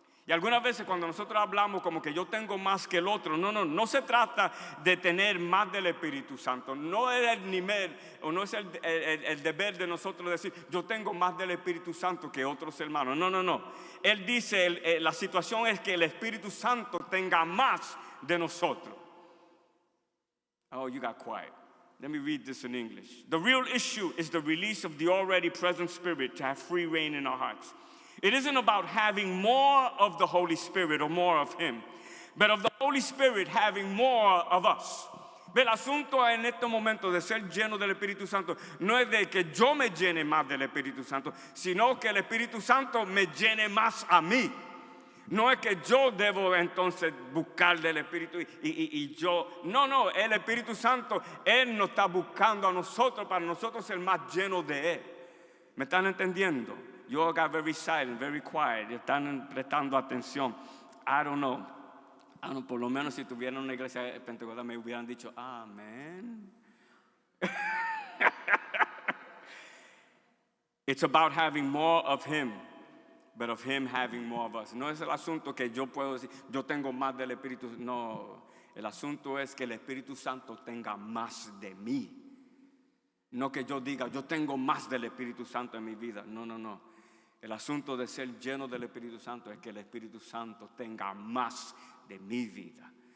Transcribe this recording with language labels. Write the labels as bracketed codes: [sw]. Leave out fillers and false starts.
[es] Y algunas veces cuando nosotros hablamos como que yo tengo más que el otro, no se trata de tener más del Espíritu Santo. No es el nivel o no es el deber de nosotros decir yo tengo más del Espíritu Santo que otros hermanos. No. Él dice la situación es que el Espíritu Santo tenga más de nosotros. [en] Oh, you got quiet. Let me read this in English. The real issue is the release of the already present Spirit to have free reign in our hearts. It isn't about having more of the Holy Spirit or more of Him, but of the Holy Spirit having more of us. [es] El asunto en este momento de ser lleno del Espíritu Santo no es de que yo me llene más del Espíritu Santo, sino que el Espíritu Santo me llene más a mí. No es que yo debo entonces buscar del Espíritu y yo. No, el Espíritu Santo, Él nos está buscando a nosotros para nosotros ser más llenos de Él. ¿Me están entendiendo? [en] You all got very silent, very quiet. [es] Están prestando atención. [en] I don't know. [es] Por lo menos si tuvieran una iglesia pentecostal me hubieran dicho, amén. [en] It's about having more of Him. But of Him having more of us. [es] No es el asunto que yo puedo decir, yo tengo más del Espíritu. No, el asunto es que el Espíritu Santo tenga más de mí. No que yo diga, yo tengo más del Espíritu Santo en mi vida. No. El asunto de ser lleno del Espíritu Santo es que el Espíritu Santo tenga más de mi vida.